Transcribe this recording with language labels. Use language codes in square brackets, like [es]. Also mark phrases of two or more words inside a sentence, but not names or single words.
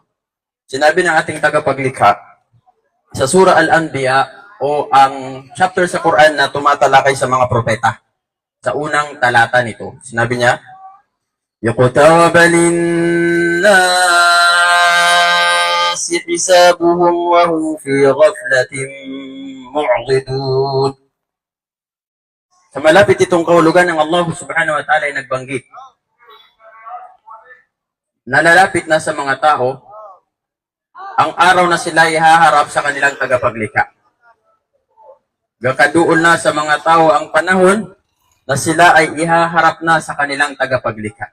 [tl] Sinabi ng ating tagapaglikha sa Surah Al-Anbiya o ang chapter sa Quran na tumatalakay sa mga propeta. Sa unang talata nito, sinabi niya, [ar] "يقترب للناس حسابهم وهم في غفلة معرضون." [tl] Sa malapit itong kahulugan ng Allah [ar] سبحانه وتعالى [tl] ay nagbanggit. Nalalapit na sa mga tao ang araw na sila ihaharap sa kanilang tagapaglikha. Gakaduol na sa mga tao ang panahon na sila ay ihaharap na sa kanilang tagapaglikha.